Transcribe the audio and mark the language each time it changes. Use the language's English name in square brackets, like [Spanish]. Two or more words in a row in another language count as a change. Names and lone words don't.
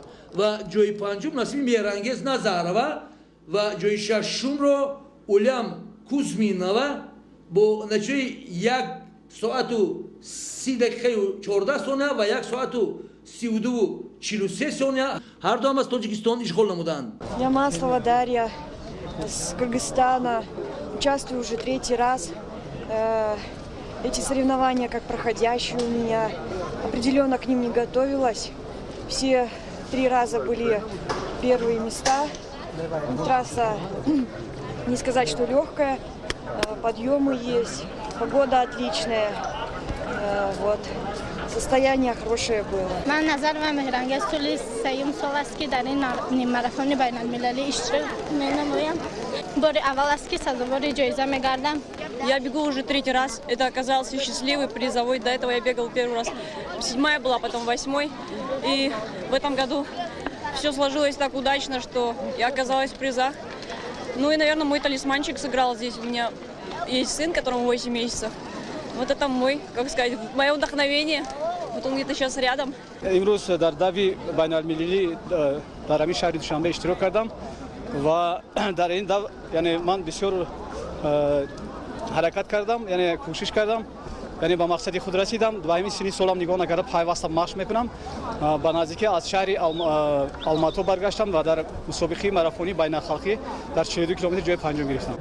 [Tajik] و جای پنجم نسیم میرانگیز نازاروا و جای ششم را اولام کوزمینووا با نتیجه 1 ساعت و 30 دقیقه و 14 ثانیه و 1 ساعت و 32 و 43 ثانیه هر دو هم از تاجیکستان اشغال نمودند. [Russian] Я Маслова Дарья с Кыргызстана. Участвую уже 3-й раз. Эти соревнования как проходящие у меня. Определенно к ним не готовилась. Все 3 раза были первые места. Трасса, не сказать, что легкая. Подъемы есть. Погода отличная. Вот. состояние хорошее было. [Tajik] من نظر و مهرنگیز طول 3 سال است که در این نیم ماراتون بین المللی اشتراک می‌نمایم. بار اول است که سزاوار جایزه می‌گردم. [Russian] Я бегу уже 3-й раз. Это оказался счастливый призовой. До этого я бегала 1-й раз. 7-я была, потом 8-й. И в этом году все сложилось так удачно, что я оказалась в призах. Ну и, наверное, мой талисманчик сыграл здесь. У меня есть сын, которому 8 месяцев. Вот это мой, как сказать, мое вдохновение. Вот он где-то сейчас рядом. [Tajik] امروز در داوی بین المللی در همین شهر دوشنبه اشتراک کردم و در این داو یعنی من بسیار حرکت کردم، یعنی کوشش کردم، یعنی به مقصد خود رسیدم. و همین سنی سالم نگاه نکرده پیوسته مشق میکنم. به نزدیکی از شهر آلماتو برگشتم و در مسابقه ماراتونی بین خلقی در 42 کیلومتر جای پنجم گرفتم.